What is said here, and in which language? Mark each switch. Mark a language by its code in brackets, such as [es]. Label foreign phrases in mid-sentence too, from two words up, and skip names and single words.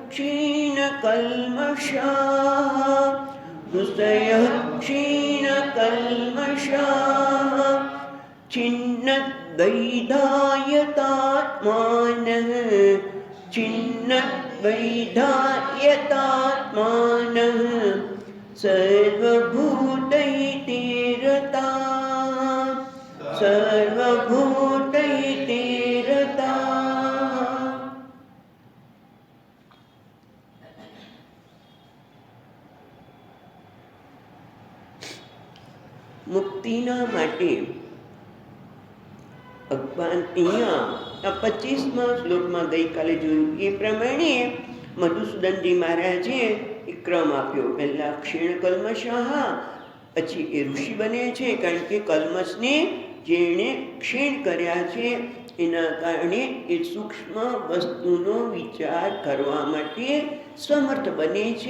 [sa] क्षीणकल्मषाः ऋषयः क्षीणकल्मषाः छिन्नद्वैधायतात्मानः छिन्नद्वैधायतात्मानः सर्वभूतैते रताः सर्वभूतैते रताः। [gu] મુક્તિના માટે ભગવાન અહીંયા આ 25મા શ્લોકમાં ગઈકાલે જોયું એ પ્રમાણે મધુસૂદનજી મહારાજે એક ક્રમ આપ્યો। પહેલા ક્ષીણ કલ્મષાહ, પછી એ ઋષિ બને છે કારણ કે કલ્મષને જેણે ક્ષીણ કર્યા છે એના કારણે એ સૂક્ષ્મ વસ્તુનો વિચાર કરવા માટે સમર્થ બને છે।